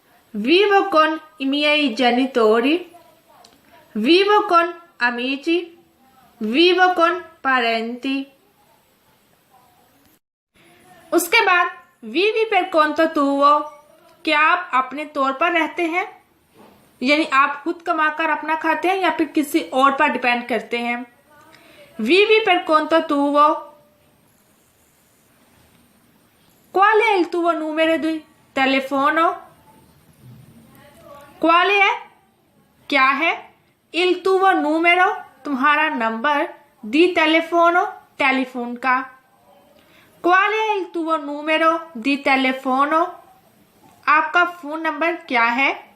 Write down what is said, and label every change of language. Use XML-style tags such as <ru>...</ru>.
<it>vivo con i miei genitori, vivo con amici, vivo con parenti।</it> <hi>उसके बाद</hi> <it>vivi per conto tuo,</it> <hi>क्या आप अपने तौर पर रहते हैं, यानी आप खुद कमाकर अपना खाते हैं या फिर किसी और पर डिपेंड करते हैं।</hi> <it>vivi per conto tuo, qual è il tuo numero di telefono?</it> <hi>क्वाले है क्या है,</hi> <it>il tuo numero</it> <hi>तुम्हारा नंबर, दी टेलीफोनो टेलीफोन का।</hi> <it>क्वाले है il tuo numero di telefono,</it> <hi>आपका फोन नंबर क्या है।</hi>